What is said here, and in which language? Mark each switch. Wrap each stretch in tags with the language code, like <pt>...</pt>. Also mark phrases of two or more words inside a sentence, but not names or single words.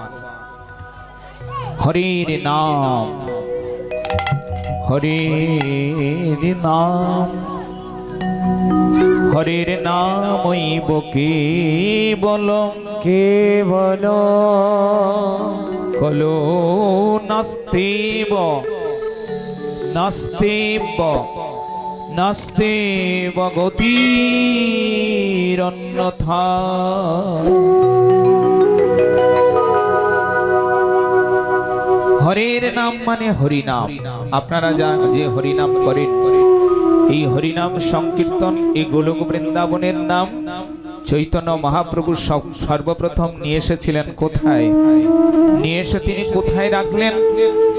<sa>হরির নাম, হরির নাম, হরির নামইব কেবল কেবল কলো নাস্তেব নাস্তেব নাস্তেব গতিরন্যথা।</sa> <bn>হরের নাম মানে হরিনাম। আপনারা যে হরিনাম করেন, এই হরিনাম সংকীর্তন এই গোলক বৃন্দাবনের নাম চৈতন্য মহাপ্রভু সর্বপ্রথম নিয়ে এসেছিলেন। কোথায় নিয়ে এসে তিনি কোথায় রাখলেন?</bn>